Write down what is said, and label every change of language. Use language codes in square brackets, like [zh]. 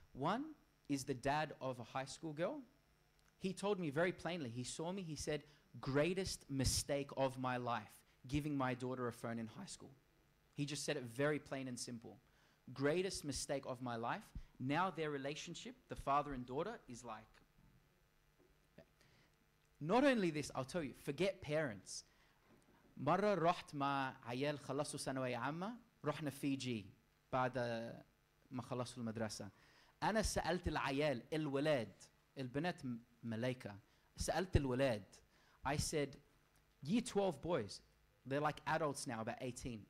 [en] One is the dad of a high school girl. He told me very plainly, he saw me, he said, greatest mistake of my life, giving my daughter a phone in high school. He just said it very plain and simple. Greatest mistake of my life. Now their relationship, the father and daughter, is like, Not only this, I'll tell you, forget parents. [ar] مرة رحت مع عيال خلصوا ثانوية عامة رحنا فيجي بعد ما خلصوا المدرسة. أنا سألت العيال الولاد البنات ملايكة سألت الولاد. [en] I said, year 12 boys, they're like adults now, about 18.